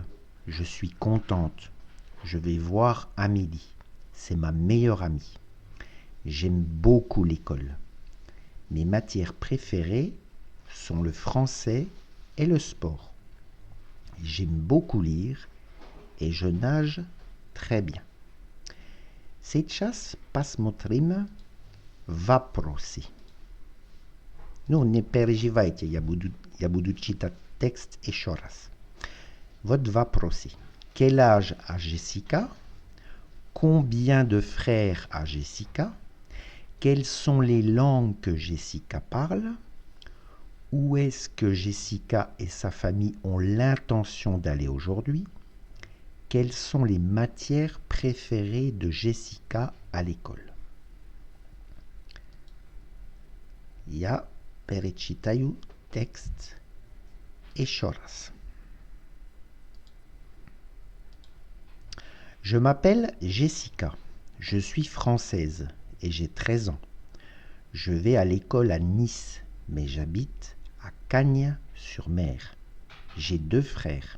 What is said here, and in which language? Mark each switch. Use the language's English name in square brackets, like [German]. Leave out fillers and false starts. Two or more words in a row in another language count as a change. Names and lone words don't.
[French] Je suis contente. Je vais voir Amélie. C'est ma meilleure amie. J'aime beaucoup l'école. Mes matières préférées sont le français et le sport. J'aime beaucoup lire et je nage très bien. [Russian] Сейчас посмотрим вопросы. Ну, не переживайте, я буду читать текст еще раз. Вот вопросы. [French] Quel âge a Jessica? Combien de frères a Jessica? Quelles sont les langues que Jessica parle? Où est-ce que Jessica et sa famille ont l'intention d'aller aujourd'hui? Quelles sont les matières préférées de Jessica à l'école? [Russian] Ja перечитаю текст еще раз. [French] Je m'appelle Jessica. Je suis française et j'ai 13 ans. Je vais à l'école à Nice, mais j'habite à Cagnes-sur-Mer. J'ai 2 frères.